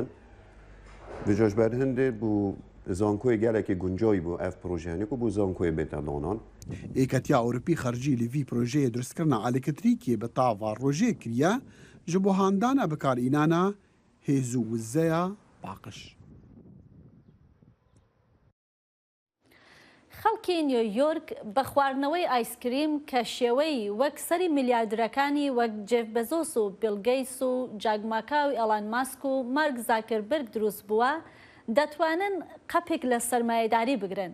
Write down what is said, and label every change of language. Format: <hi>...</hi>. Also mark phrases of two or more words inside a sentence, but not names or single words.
<ku>Bi cejber hindê bû zankoyê gelekê guncayî bû ev proje henê ku bû zankoyê bête danan. Êketiya Ewropî xercî li vî projeyê durustkirina elektrîkê bi tava rojê kiriye ji bo handana bikarînana hêz û wizeya paqij.</ku> <ckb>خەڵکی نیویۆرک بە خواردنەوەی ئایسکریم کە شێوەی وەک سەری میلیاردەرەکانی وەک جێف بەزۆس و بیلگەیس و جاگماکاوی ئەلان ماسک و مارک زاکربرگ دروست بووە دەتوانن قەپێک لە سەرمایەداری بگرن.</ckb>